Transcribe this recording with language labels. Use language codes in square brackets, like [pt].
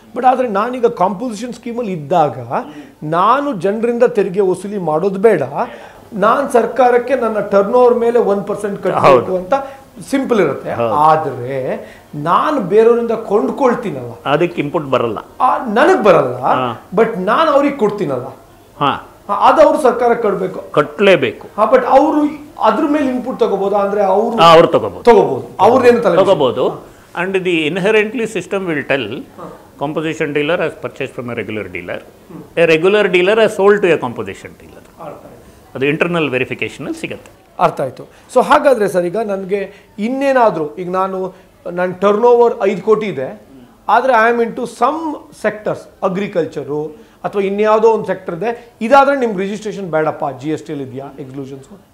[kn] But ಆದರೆ ನಾನೀಗ composition ಸ್ಕೀಮಲ್ಲಿ ಇದ್ದಾಗ ನಾನು ಜನರಿಂದ ತೆರಿಗೆ ವಸೂಲಿ ಮಾಡೋದು ಬೇಡ, ನಾನು ಸರ್ಕಾರಕ್ಕೆ ನನ್ನ ಟರ್ನ್ ಓವರ್ ಮೇಲೆ 1% ಕಟ್ಟಬೇಕು ಅಂತ ಸಿಂಪಲ್ ಇರುತ್ತೆ. ಆದರೆ ನಾನು ಬೇರೆಯವರಿಂದ ಕೊಂಡ್ಕೊಳ್ತೀನಲ್ಲ, ಅದಕ್ಕೆ ಇನ್ಪುಟ್ ಬರಲ್ಲ, ನನಗೆ ಬರಲ್ಲ. ಬಟ್ ನಾನು ಅವ್ರಿಗೆ ಕೊಡ್ತೀನಲ್ಲ, ಅದು ಅವರು ಸರ್ಕಾರ ಕಟ್ಟಲೇಬೇಕು. ಬಟ್ ಅವರು ಅದ್ರ ಮೇಲೆ ಇನ್ಪುಟ್ ತಗೋಬಹುದು, ಅಂದ್ರೆ ಅವರು ತಗೋಬಹುದು, ಅವ್ರದ್ದೇನು ತಗೋಬಹುದು. [en] And the inherently system will tell composition dealer has purchased from a regular dealer, a regular dealer has sold to a composition dealer. [kn] ಅದು ಇಂಟರ್ನಲ್ ವೆರಿಫಿಕೇಷನಲ್ಲಿ ಸಿಗುತ್ತೆ. ಅರ್ಥ ಆಯಿತು. ಸೊ ಹಾಗಾದರೆ ಸರ್, ಈಗ ನನಗೆ ಇನ್ನೇನಾದರೂ, ಈಗ ನನ್ನ ಟರ್ನ್ ಓವರ್ 5 ಕೋಟಿ ಇದೆ, ಆದರೆ [en] I am into some sectors, [kn] agriculture ಅಥವಾ ಇನ್ಯಾವುದೋ ಒಂದು ಸೆಕ್ಟರ್ ಇದೆ, ಇದಾದರೆ ನಿಮ್ಗೆ ರಿಜಿಸ್ಟ್ರೇಷನ್ ಬೇಡಪ್ಪ, GSTಯಲ್ಲಿ ಇದೆಯಾ ಎಕ್ಸ್ಕ್ಲೂಷನ್ಸ್?